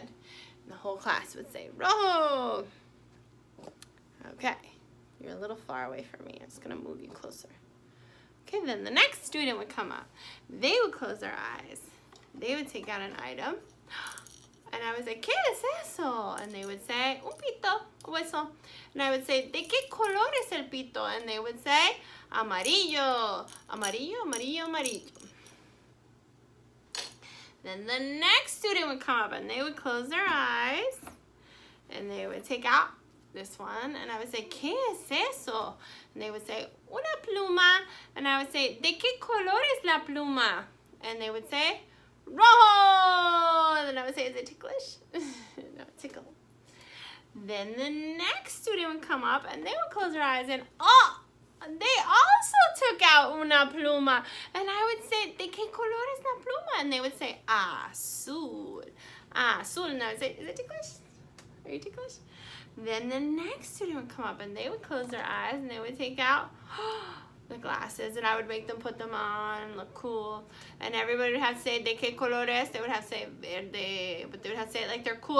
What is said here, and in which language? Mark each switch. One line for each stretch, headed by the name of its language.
English: And the whole class would say, rojo. Okay. You're a little far away from me. I'm just going to move you closer. Okay, then the next student would come up. They would close their eyes. They would take out an item. And I would say,
Spanish: ¿qué es eso?
English: And they would say,
Spanish: un pito, o eso.
English: And I would say,
Spanish: ¿de qué color es el pito?
English: And they would say,
Spanish: amarillo, amarillo, amarillo, amarillo.
English: Then the next student would come up and they would close their eyes. And they would take out this one. And I would say,
Spanish: ¿qué es eso?
English: And they would say,
Spanish: una pluma.
English: And I would say,
Spanish: ¿de qué color es la pluma?
English: And they would say, rojo. And then I would say, is it ticklish? No, tickle. Then the next student would come up and they would close their eyes and, oh, they also took out
Spanish: una pluma.
English: And I would say,
Spanish: ¿de qué color es la pluma?
English: And they would say,
Spanish: azul. Azul.
English: And I would say, is it ticklish? Are you ticklish? Then the next student would come up and they would close their eyes and they would take out the glasses, and I would make them put them on, look cool. And everybody would have to say,
Spanish: ¿de qué colores?
English: They would have to say verde, but they would have to say it like they're cool.